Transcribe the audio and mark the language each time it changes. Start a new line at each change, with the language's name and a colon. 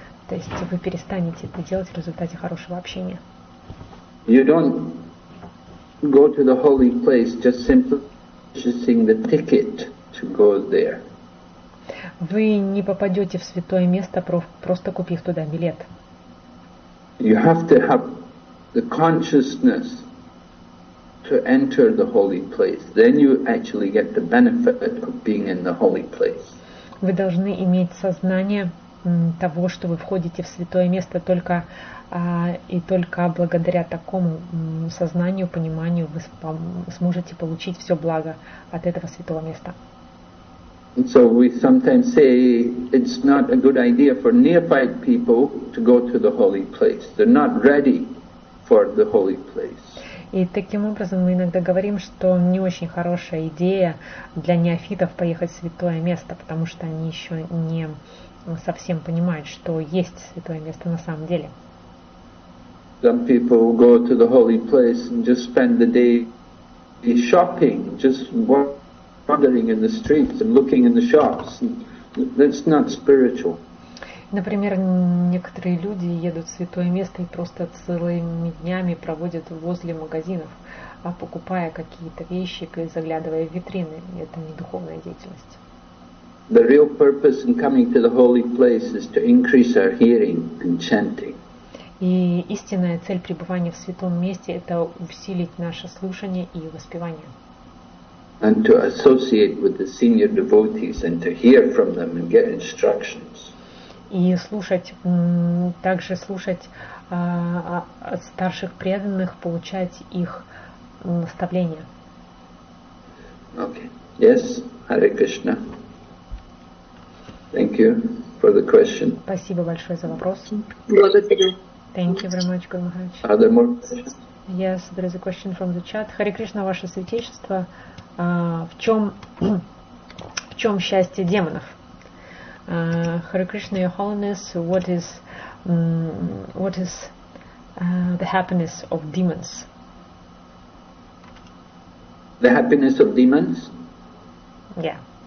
Russian: То есть вы перестанете это делать в результате хорошего общения.
English: You don't go to the holy place just simply purchasing the ticket to go there.
Russian: Вы не попадете в святое место, просто купив туда билет.
English: You have to have the consciousness to enter the holy place. Then you actually get the benefit of being in the holy place.
Russian: Вы должны иметь сознание того, что вы входите в святое место только благодаря такому сознанию, пониманию вы сможете получить все благо от этого святого места.
English: And so we sometimes say it's not a good idea for neophyte people to go to the holy place. They're not ready for the holy place.
Russian: И таким образом мы иногда говорим, что не очень хорошая идея для неофитов поехать в святое место, потому что они еще не совсем понимают, что есть святое место на самом деле.
English: Some people go to the holy place and just spend the day shopping, just wandering in the streets and looking in the shops. That's not spiritual.
Russian: Например, некоторые люди едут в святое место и просто целыми днями проводят возле магазинов, покупая какие-то вещи и заглядывая в витрины. Это не духовная деятельность.
English: The real purpose in coming to the holy place is to increase our hearing and chanting.
Russian: И истинная цель пребывания в святом месте – это усилить наше слушание и воспевание.
English: And to associate with the senior devotees and to hear from them and get instructions.
Russian: И также слушать от старших преданных, получать их наставления.
English: Okay. Yes, Hare Krishna. Thank you for the question.
Russian: Спасибо большое за вопрос. Благодарю.
English: Thank you very much, Guru Maharaj. Are there more questions? Yes, there is a question from the chat.
Russian: Харе Кришна, ваше святейшество, в чем счастье демонов?
English: Hare Krishna, Your Holiness, what is the happiness of demons? The happiness of demons? Yeah.